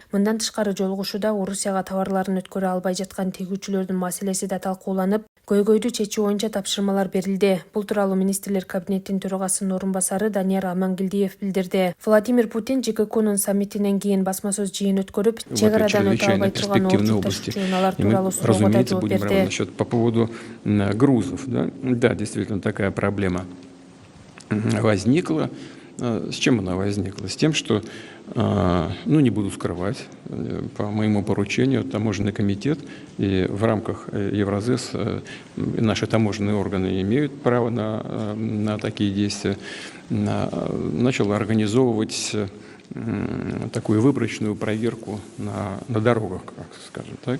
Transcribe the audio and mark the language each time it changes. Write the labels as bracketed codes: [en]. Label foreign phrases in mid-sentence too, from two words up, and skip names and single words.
[ky] Мындан тышкары жолугушууда Орусияга товарларын өткөрө албай жаткан тегүүчүлөрдүн маселеси да талкууланып, көйгөйдү чечүү боюнча тапшырмалар берилди. Бул тууралуу министрлер кабинетинин төрагасынын орун басары Данияр Амангелдиев билдирди. Владимир Путин ЖККнун саммитинен кийин басма сөз жыйын өткөрүп, чек арадан өтө албай турган ордун ташуучулар тууралуу суроого да жооп берди. [ru] По поводу грузов, да, действительно такая проблема возникла. С чем она возникла? С тем, что, не буду скрывать, по моему поручению таможенный комитет и в рамках Евразес наши таможенные органы имеют право на такие действия, начал организовывать такую выборочную проверку на дорогах, скажем так.